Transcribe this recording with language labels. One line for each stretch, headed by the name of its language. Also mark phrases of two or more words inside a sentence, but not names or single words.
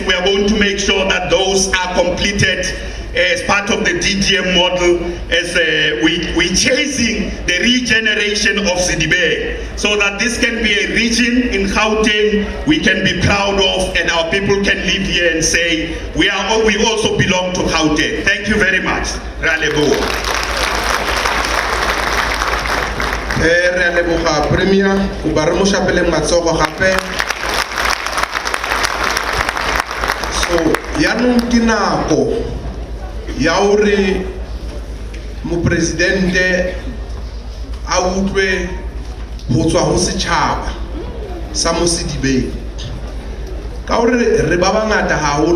English: We are going to make sure that those are completed as part of the DDM model, as we're chasing the regeneration of Sedibeng, so that this can be a region in Gauteng we can be proud of, and our people can live here and say we also belong to Gauteng. Thank you very much.
Southern Sotho: Re a leboha.
Tswana: Re a leboga Premier, o ba re mo shapeleng matsogo gape.
Southern Sotho: So yaanong ke nako ya hore mopresidente a utlwe ho tswa ho setjhaba sa mo Sedibeng, ka hore re ba bangata haholo.